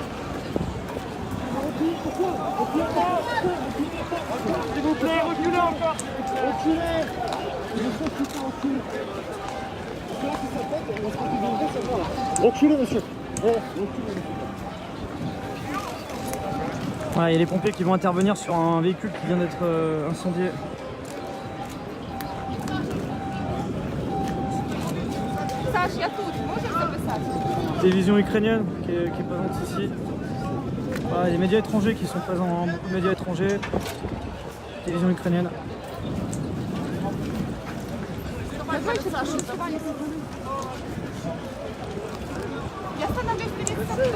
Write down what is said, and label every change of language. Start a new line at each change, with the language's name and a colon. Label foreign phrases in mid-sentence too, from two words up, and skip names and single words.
French: S'il vous plaît, reculez encore. Reculez, monsieur. Voilà, il y a les pompiers qui vont intervenir sur un véhicule qui vient d'être incendié.
Russian: Саш, я тут. Можешь записать?
French: Télévision ukrainienne qui est présente ici. Voilà, il y a les médias étrangers qui sont présents, hein, beaucoup de médias étrangers. Télévision ukrainienne.
Russian: Давай, Саша, давай. Я становлюсь перед собой.